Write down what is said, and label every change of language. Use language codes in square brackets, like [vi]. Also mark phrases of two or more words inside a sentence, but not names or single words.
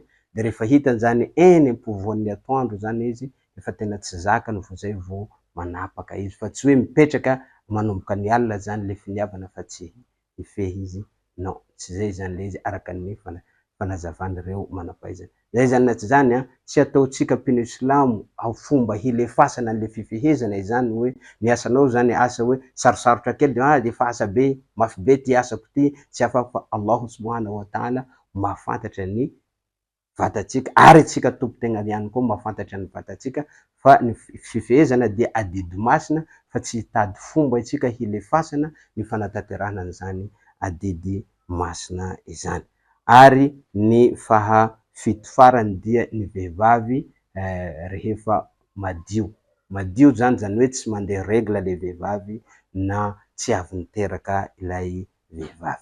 [mg] De rehefa hitany zany eny am-povoan'ny atoandro zany izy efa tena tsy zakany vo zay vo manapaka izy, fa tsy hoe mipetraka manomboka ny alina zany le finiavana fa tsy hifehy izy, non, tsy zay zany le izy araka ny fanazavan'ireo manam-pahaizana. Zay zany na tsy zany tsy ataotsika mpino silamo ao fomba hilefasana an'le fifehezana izany hoe ny asanao zany asa hoe sarosarotra kely de defa asa be, mafy be ty asako ty, tsy afaka, fa Allah [ar] سبحانه وتعالى [mg] mahafantatra ny vatatsika, ary tsika tompo-tegna ihany koa mahafantatra ny vatatsika fa ny fifehezana dia adidy masina fa tsy hitady fomba itsika hilefasana ny fanatanterahana an'izany adidy masina izany. Ary ny fahafito farany dia ny vehivavy rehefa madio zany hoe tsy mandeha règle le vehivavy na tsy avy niteraka ilay vehivavy.